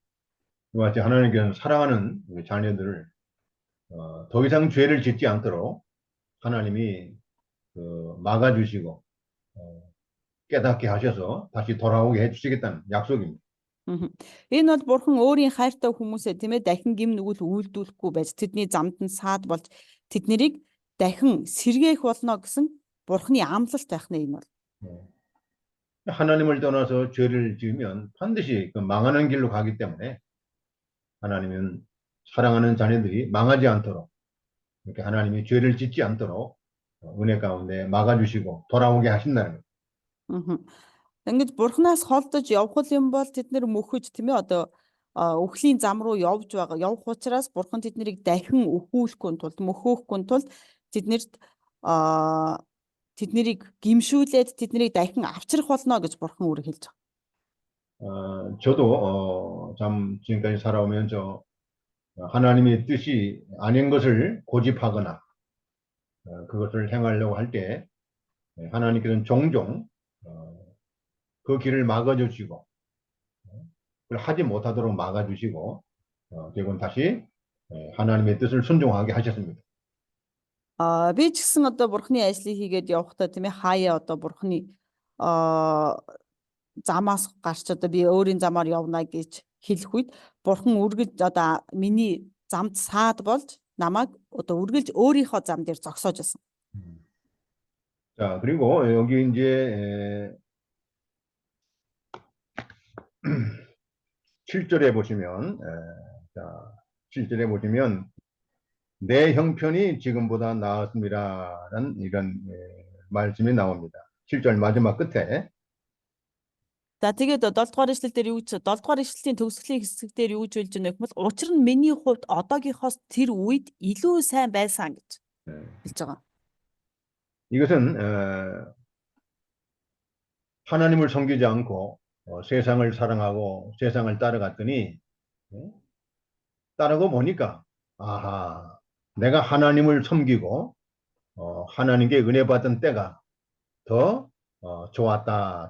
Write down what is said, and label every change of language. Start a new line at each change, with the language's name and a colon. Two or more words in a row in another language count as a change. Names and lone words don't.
Korean: 이와 같이 하나님께서는 사랑하는 우리 자녀들을 더 이상 죄를 짓지 않도록 하나님이 막아주시고 깨닫게 하셔서 다시 돌아오게 해주시겠다는 약속입니다.
Mongolian: Энэ бол бурхан өөрийн хайртай хүмүүсээ тийм ээ дахин гим нүгэл үйлдүүлэхгүй байж тэдний замд нь саад болж тэднийг дахин сэргээх болно гэсэн бурханы амлалт байх нэ энэ бол.
Korean: 하나님을 떠나서 죄를 지으면 반드시 그 망하는 길로 가기 때문에 하나님은 사랑하는 자녀들이 망하지 않도록 이렇게 하나님이 죄를 짓지 않도록 은혜 가운데 막아주시고 돌아오게 하신다는 거예요.
Mongolian: Ингэж бурханаас холдож явах юм бол тэд нэр мөхөж тийм ээ одоо өхлийн зам руу явж байгаа. Явах учраас бурхан тэднийг дахин өхүүлэхгүй тулд мөхөөхгүй тулд тэднэрт тэднийг гимшүүлээд тэднийг дахин авчрах болно гэж бурхан өөрөө хэлж байгаа.
Korean: 저도 참 지금까지 살아오면 하나님의 뜻이 아닌 것을 고집하거나 그것을 행하려고 할 때 하나님께서는 종종 그 길을 막아주시고 그걸 하지 못하도록 막아주시고 결국은 다시 하나님의 뜻을 순종하게 하셨습니다.
Mongolian: Би ч гэсэн одоо бурханы ажлыг хийгээд явахдаа тийм ээ хаяа одоо бурханы замаас гарч одоо би өөрийн замаар явна гэж хэлэх үед бурхан үргэлж одоо миний замд саад болж намайг одоо үргэлж өөрийнхөө зам дээр зогсоож байсан.
Korean: 자, 그리고 여기 이제 7절에 보시면 자, 7절에 보시면 내 형편이 지금보다 나았습니다라는 이런 말씀이 나옵니다. 7절 마지막 끝에
Mongolian: За тэгээд 7 дугаар ишлэл дээр юу ч 7 дугаар ишлэлийн төгсгөлийн хэсэг дээр юу ч хэлж байна гэвэл учир нь миний хувьд одоогийнхоос тэр үед илүү сайн байсан гэж хэлж байгаа.
Korean: 이것은 하나님을 섬기지 않고 세상을 사랑하고 세상을 따라갔더니 따르고 보니까 아하 내가 하나님을 섬기고 하나님께 은혜 받은 때가 더 좋았다.